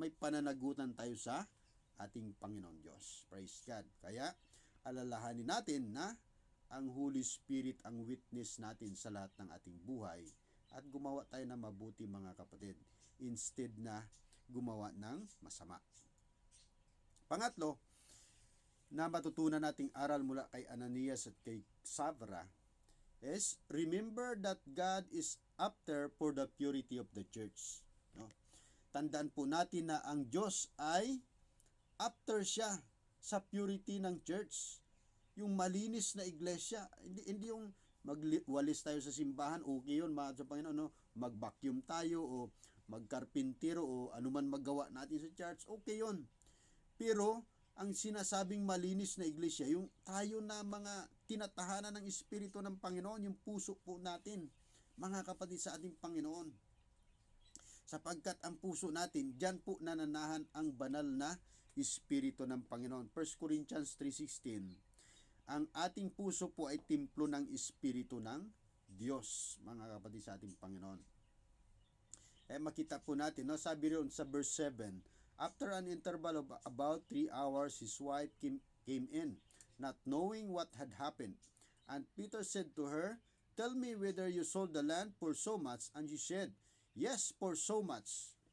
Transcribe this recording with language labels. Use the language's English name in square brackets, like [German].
[Filipino] May pananagutan tayo sa ating Panginoon Diyos. Praise God. Kaya, alalahanin natin na ang Holy Spirit ang witness natin sa lahat ng ating buhay at gumawa tayo ng mabuti, mga kapatid, instead na gumawa ng masama. [English] Pangatlo, na matutunan nating aral mula kay Ananias at kay Sapphira is, remember that God is after for the purity of the church. [Filipino] No? Tandaan po natin na ang Diyos ay after siya sa purity ng church. Yung malinis na iglesia, hindi yung magwalis tayo sa simbahan, okay yun, mga sa Panginoon, no? Mag-vacuum tayo o magkarpintero o anuman magawa natin sa church, okay yun. Pero ang sinasabing malinis na iglesia, yung tayo na mga tinatahanan ng Espiritu ng Panginoon, yung puso po natin, mga kapatid sa ating Panginoon. Sapagkat ang puso natin, diyan po nananahan ang banal na Espiritu ng Panginoon. 1 Corinthians 3:16, ang ating puso po ay templo ng Espiritu ng Diyos, mga kapatid sa ating Panginoon. Makita po natin, no? [English] Sabi rin sa verse 7, after an interval of about 3 hours, his wife came in, not knowing what had happened. And Peter said to her, "Tell me whether you sold the land for so much." And she said, "Yes, for so much."